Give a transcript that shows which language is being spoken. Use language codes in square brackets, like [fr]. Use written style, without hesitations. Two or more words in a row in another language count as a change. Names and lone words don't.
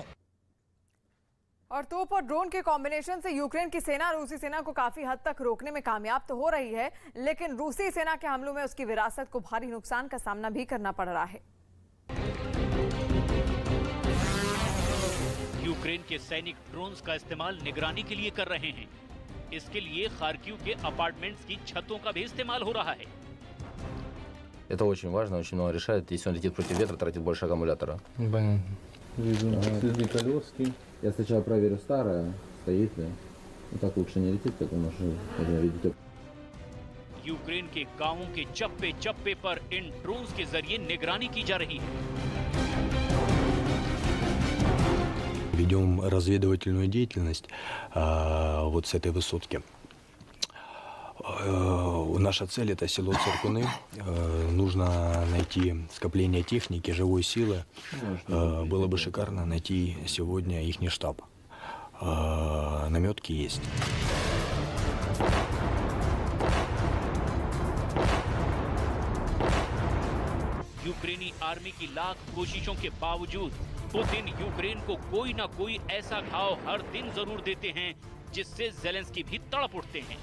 [hi] और तोप और ड्रोन के कॉम्बिनेशन से यूक्रेन की सेना रूसी सेना को काफी हद तक रोकने में कामयाब तो हो रही है, लेकिन रूसी सेना के हमलों में उसकी विरासत को भारी नुकसान का सामना भी करना पड़ रहा है। यूक्रेन के सैनिक ड्रोन्स का इस्तेमाल निगरानी के लिए कर रहे हैं। इसके लिए खार्किव के अपार्टमेंट्स की छतों का भी इस्तेमाल हो रहा है। [ru] Это очень важно, очень много решает. Если он летит против ветра, тратит больше аккумулятора. Следы колески. Я сначала проверю старое, стоит ли. Ну так лучше не летит, потому что можно видеть. [hi] यूक्रेन के गांवों के चप्पे चप्पे पर इन ड्रोन्स के जरिए निगरानी की जा रही है। [ru] Ведем разведывательную деятельность вот с этой высотки. Наша цель — это село Циркуны. Нужно найти скопление техники, живой силы. Было бы шикарно найти сегодня ихний штаб. Наметки есть. [hi] यूक्रेनी आर्मी की लाख कोशिशों के बावजूद पुतिन यूक्रेन को कोई ना कोई ऐसा घाव हर दिन जरूर देते हैं जिससे जेलेंस्की भी तड़प उठते हैं।